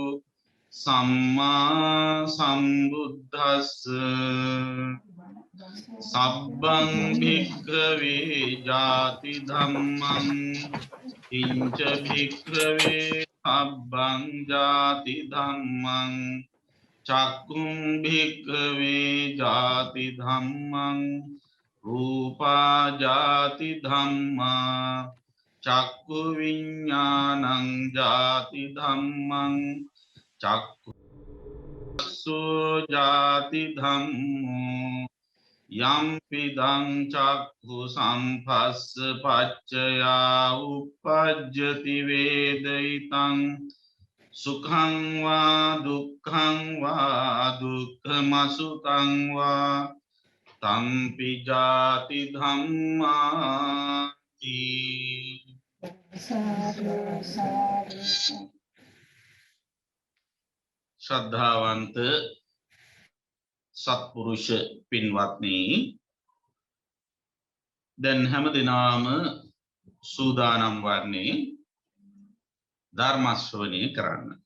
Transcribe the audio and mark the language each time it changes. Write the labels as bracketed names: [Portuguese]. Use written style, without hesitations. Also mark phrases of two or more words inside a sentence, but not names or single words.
[Pali] සම්මා සම්බුද්දස්ස සබ්බං භික්ඛවේ ජාති ධම්මං කිංච භික්ඛවේ සබ්බං ජාති ධම්මං චක්කුම් භික්ඛවේ ජාති ධම්මං රූපා ජාති ධම්මා චක්කු විඤ්ඤාණං ජාති ධම්මං චක්කු චක්ඛුසෝ ජාති ධම්මෝ යම්පිදං චක්ඛු සම්පස්ස පච්චයා උප්පජ්ජති වේදිතං සුඛං වා දුක්ඛමසුඛං වා තම්පි ජාති ධම්මාති. [Sinhala] සාදු සාදු. ශ්‍රද්ධාවන්ත සත්පුරුෂ පින්වත්නි, දැන් හැම දිනම සූදානම් වන්නේ ධර්ම ශ්‍රවණය කරන්න.